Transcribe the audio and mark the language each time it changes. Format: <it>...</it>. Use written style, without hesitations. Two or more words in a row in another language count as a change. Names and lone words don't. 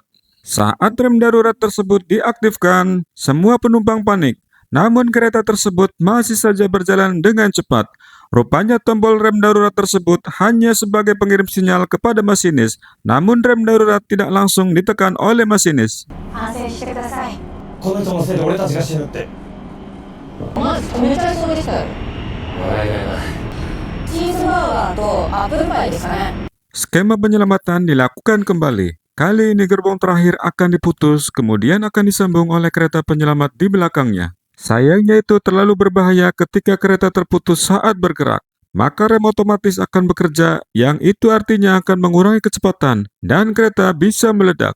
<id>Saat rem darurat tersebut diaktifkan, semua penumpang panik. Namun kereta tersebut masih saja berjalan dengan cepat. Rupanya tombol rem darurat tersebut hanya sebagai pengirim sinyal kepada masinis, namun rem darurat tidak langsung ditekan oleh masinis.</id> <ja>反省してください。この人のせいで俺たちが死ぬって。まず止めちゃいそうでしたよ。笑いがない。チーズバーガーとアップルパイですかね。</ja> <id>Skema penyelamatan dilakukan kembali. Kali ini gerbong terakhir akan diputus, kemudian akan disambung oleh kereta penyelamat di belakangnya. Sayangnya itu terlalu berbahaya ketika kereta terputus saat bergerak. Maka rem otomatis akan bekerja, yang itu artinya akan mengurangi kecepatan, dan kereta bisa meledak.</id>